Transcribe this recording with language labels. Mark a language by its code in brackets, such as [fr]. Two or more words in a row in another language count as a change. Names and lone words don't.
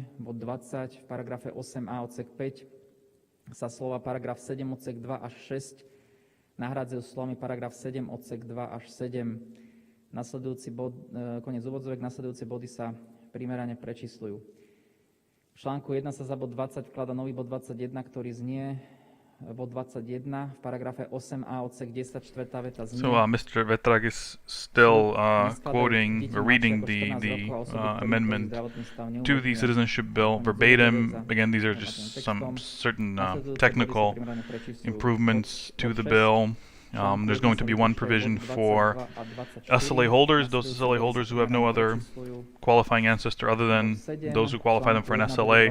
[sk] Bod 20 v paragrafe 8a odsek 5 sa slova paragraf 7 odsek 2 až 6 nahrádzajú slovami paragraf 7 odsek 2 až 7. Nasledujúci bod, koniec úvodzovek, nasledujúce body sa primerane prečíslujú. V článku 1 sa za bod 20 vkladá nový bod 21, ktorý znie bod 21 v paragrafe 8a odsek 10 čtvrtá veta znie. [en] So Mr. Vetrak is still quoting or reading the amendment to the citizenship bill verbatim. Again, these are just some certain technical improvements to the bill. There's going to be one provision for SLA holders, those SLA holders who have no other qualifying ancestor other than those who qualify them for an SLA.